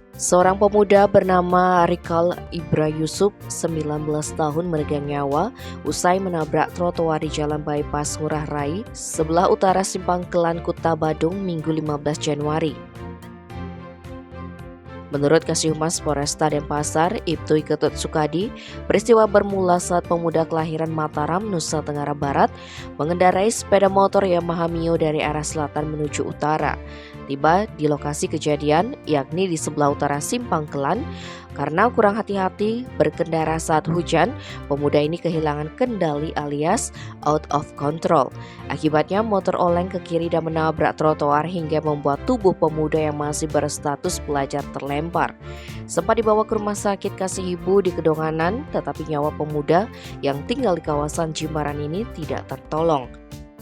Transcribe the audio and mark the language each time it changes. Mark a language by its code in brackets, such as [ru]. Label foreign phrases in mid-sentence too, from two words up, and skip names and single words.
[id] Seorang pemuda bernama Rikal Ibra Yusuf, 19 tahun meregang nyawa usai menabrak trotoar di Jalan Bypass Ngurah Rai, sebelah utara Simpang Kelan, Kuta Badung, Minggu 15 Januari. Menurut Kasihumas Polresta Denpasar, Ibtu Ketut Sukadi, peristiwa bermula saat pemuda kelahiran Mataram, Nusa Tenggara Barat, mengendarai sepeda motor Yamaha Mio dari arah selatan menuju utara. Tiba di lokasi kejadian, yakni di sebelah utara Simpang Kelan. Karena kurang hati-hati berkendara saat hujan, pemuda ini kehilangan kendali alias [en] out of control. [id] Akibatnya motor oleng ke kiri dan menabrak trotoar hingga membuat tubuh pemuda yang masih berstatus pelajar terlempar. Sempat dibawa ke rumah sakit Kasih Ibu di Kedonganan, tetapi nyawa pemuda yang tinggal di kawasan Jimbaran ini tidak tertolong.